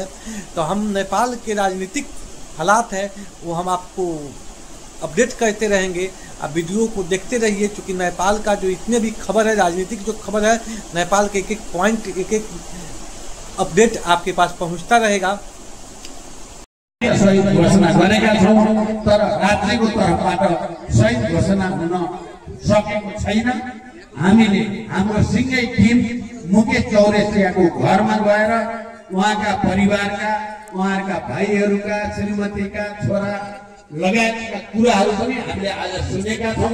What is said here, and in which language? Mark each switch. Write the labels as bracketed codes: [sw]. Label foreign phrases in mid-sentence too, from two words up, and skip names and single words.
[hi] तो हम नेपाल के राजनीतिक हालात है वो हम आपको अपडेट करते रहेंगे। आप वीडियो को देखते रहिए, क्योंकि नेपाल का जो इतने भी खबर है, राजनीतिक जो खबर है, नेपाल के एक एक पॉइंट, एक एक अपडेट आपके पास पहुंचता रहेगा। [ne] शहीद घोषणा गरेका छौं तर राज्यको तर्फबाट शहीद घोषणा हुन सकेको छैन। हामीले हाम्रो सिंगै टिम मुकेश चौरसियाको घरमा गएर उहाँका परिवारका, उहाँका भाइहरूका, श्रीमतीका छोरा लगायतका कुराहरू पनि हामीले आज सुनेका छौं।